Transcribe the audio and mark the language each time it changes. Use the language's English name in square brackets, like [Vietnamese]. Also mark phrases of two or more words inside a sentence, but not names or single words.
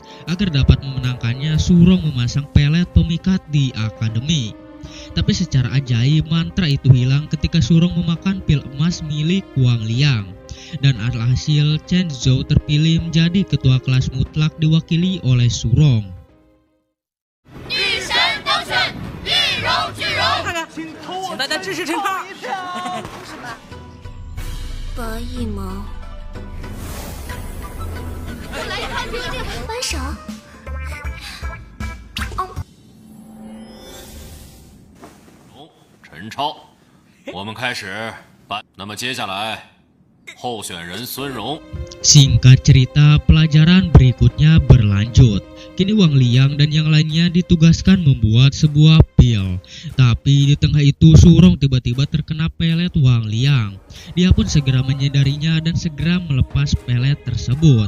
[Indonesian] Agar dapat memenangkannya, Surong memasang pelet pemikat di akademi. Tapi secara ajaib mantra itu hilang ketika Surong memakan pil emas milik Wang Liang. Dan alhasil Chen Zhou terpilih menjadi ketua kelas mutlak diwakili oleh Surong. [Chinese] 女神当选，一荣俱荣。看看，请大家支持陈超。拔一毛，来看这个扳手。陈超，我们开始办。那么接下来，候选人孙荣。 [Indonesian] Singkat cerita, pelajaran berikutnya berlanjut. Kini Wang Liang dan yang lainnya ditugaskan membuat sebuah pil. Tapi di tengah itu Surong tiba-tiba terkena pelet Wang Liang. Dia pun segera menyadarinya dan segera melepas pelet tersebut.